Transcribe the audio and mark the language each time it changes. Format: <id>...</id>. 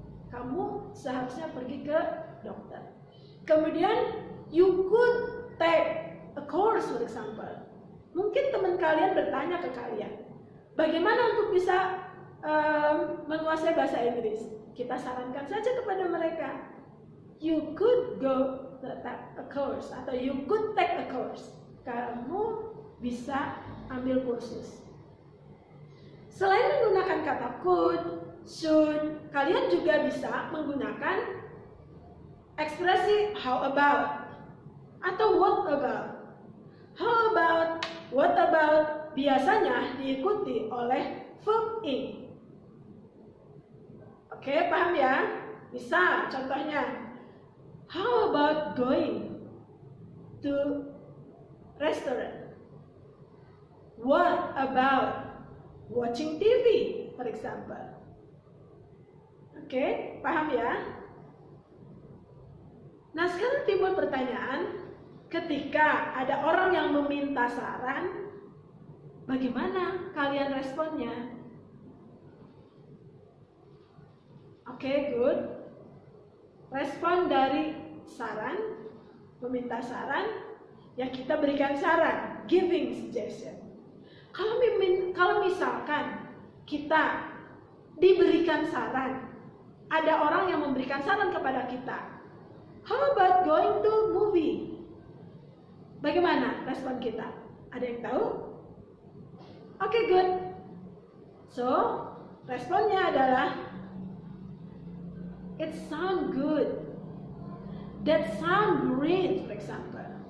<id>Kamu seharusnya pergi ke dokter.</id> <en>Kemudian you could take a course, for example.</en> <id>Mungkin teman kalian bertanya ke kalian, bagaimana untuk bisa menguasai bahasa Inggris? Kita sarankan saja kepada mereka,</id> <en>you could go to a course</en> <id>atau</id> <en>you could take a course.</en> <id>Kamu bisa ambil kursus. Selain menggunakan kata could, should, kalian juga bisa menggunakan ekspresi how about atau what about.</id> <en>How about, what about</en> <id>biasanya diikuti oleh verb in. Oke, paham ya? Misal contohnya,</id> <en>how about going to restaurant? What about watching TV, for example?</en> <id>Oke, paham ya? Nah, sekarang timbul pertanyaan, ketika ada orang yang meminta saran, bagaimana kalian responnya? Oke, good. Respon dari saran, meminta saran, ya kita berikan saran, giving suggestion. Kalau misalkan kita diberikan saran, ada orang yang memberikan saran kepada kita,</id> <en>how about going to movie?</en> <id>Bagaimana respon kita? Ada yang tahu? Oke, good.</id> <en>So,</en> <id>responnya adalah</id> <en>it sound good. That sound great, for example.</en>